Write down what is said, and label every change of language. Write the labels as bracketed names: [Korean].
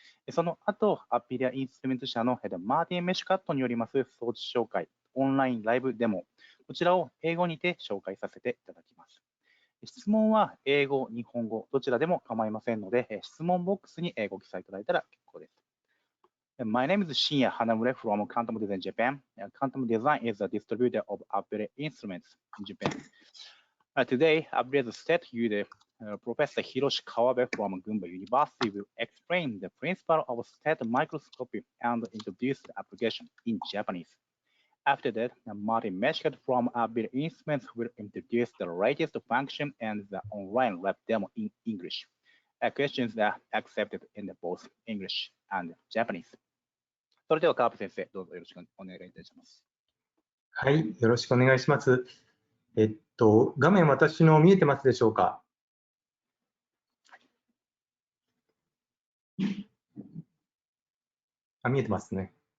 [Japanese] その後、アッベリアインストゥルメント社のマーティン・メシュカットによります装置紹介、オンラインライブデモ、こちらを英語にて紹介させていただきます。質問は英語、日本語、どちらでも構いませんので、質問ボックスにご記載いただいたら結構です。 [English] My name is Shinya Hanamure from Quantum Design Japan. Quantum Design is a distributor of abberior instruments in Japan. Today, abberior STED user Professor Hiroshi Kawabe from Gunma University will explain the principle of STED microscopy and introduce the application in Japanese. After that, Martin Meschkat from abberior instruments will introduce the latest function and the online lab demo in English. Questions are accepted in both English and Japanese. [Japanese] それでは川辺先生、どうぞよろしくお願いいたします。はい、よろしくお願いします。画面私の見えてますでしょうか。見えてますね。